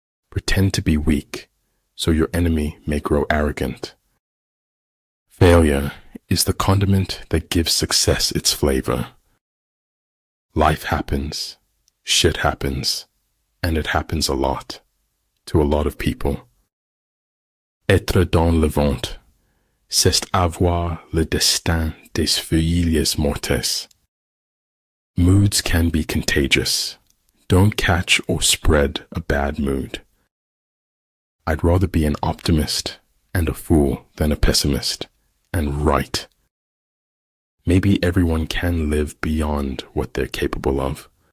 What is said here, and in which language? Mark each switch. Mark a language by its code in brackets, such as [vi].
[en] Pretend to be weak so your enemy may grow arrogant. Failure is the condiment that gives success its flavor. Life happens, shit happens, and it happens a lot, to a lot of people. [fr] Être dans le vent, c'est avoir le destin des feuilles mortes. [en] Moods can be contagious. Don't catch or spread a bad mood. I'd rather be an optimist and a fool than a pessimist, and right. Maybe everyone can live beyond what they're capable of.